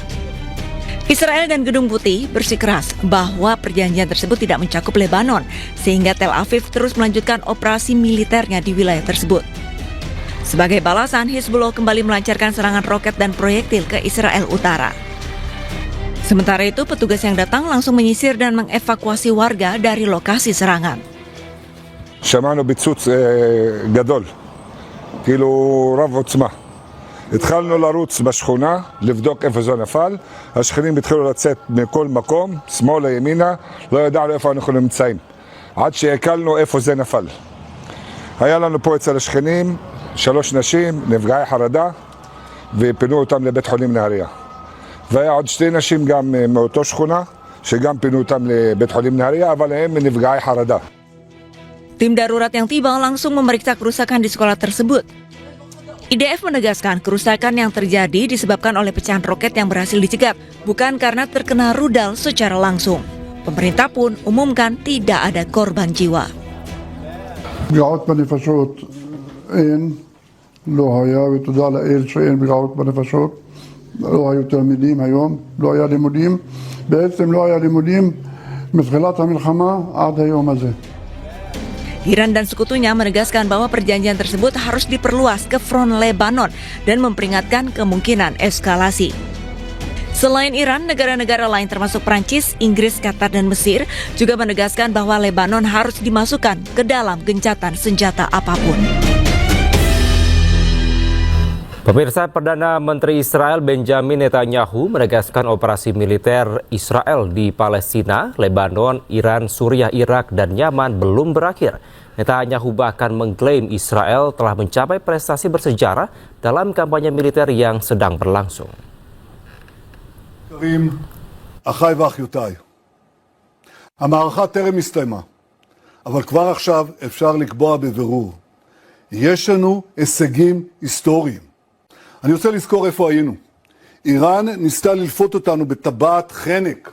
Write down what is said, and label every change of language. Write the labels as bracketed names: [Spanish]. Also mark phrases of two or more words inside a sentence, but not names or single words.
[Indonesian] Israel dan Gedung Putih bersikeras bahwa perjanjian tersebut tidak mencakup Lebanon, sehingga Tel Aviv terus melanjutkan operasi militernya di wilayah tersebut. Sebagai balasan, Hizbullah kembali melancarkan serangan roket dan proyektil ke Israel Utara. Sementara itu, petugas yang datang langsung menyisir dan mengevakuasi warga dari lokasi serangan. [Hebrew] שמענו ביצוץ גדול, כאילו רב עוצמה. התחלנו לרוץ בשכונה, לבדוק איפה זה נפל. השכנים התחילו לצאת מכל מקום, שמאלה ימינה, לא ידענו איפה אנחנו נמצאים. עד שהקלנו איפה זה נפל. היה לנו פה אצל השכנים 3 נשים, נפגעי חרדה, ופינו אותם לבית חולים נהריה. והיה עוד 2 נשים גם מאותו שכונה, שגם פינו אותם לבית חולים נהריה, אבל הם נפגעי חרדה. [Indonesian] Tim darurat yang tiba langsung memeriksa kerusakan di sekolah tersebut. IDF menegaskan kerusakan yang terjadi disebabkan oleh pecahan roket yang berhasil dicegat, bukan karena terkena rudal secara langsung. Pemerintah pun umumkan tidak ada korban jiwa. [Hebrew] פגיעות בנפשות אין, לא היה, ותודה לאל שאין פגיעות בנפשות. לא היו תלמידים היום, לא היה לימודים. בעצם לא היה לימודים מתחילת המלחמה עד היום הזה. [Indonesian] Iran dan sekutunya menegaskan bahwa perjanjian tersebut harus diperluas ke front Lebanon dan memperingatkan kemungkinan eskalasi. Selain Iran, negara-negara lain termasuk Prancis, Inggris, Qatar, dan Mesir juga menegaskan bahwa Lebanon harus dimasukkan ke dalam gencatan senjata apapun. Pemirsa, Perdana Menteri Israel Benjamin Netanyahu menegaskan operasi militer Israel di Palestina, Lebanon, Iran, Suriah, Irak, dan Yaman belum berakhir. Netanyahu bahkan mengklaim Israel telah mencapai prestasi bersejarah dalam kampanye militer yang sedang berlangsung. [Hebrew] אחיי ואחיותיי, המערכה טרם הסתיימה, אבל כבר עכשיו אפשר לקבוע בבירור, יש לנו הישגים היסטוריים. אני רוצה לזכור איפה היינו. איראן ניסתה ללפות אותנו בטבעת חנק.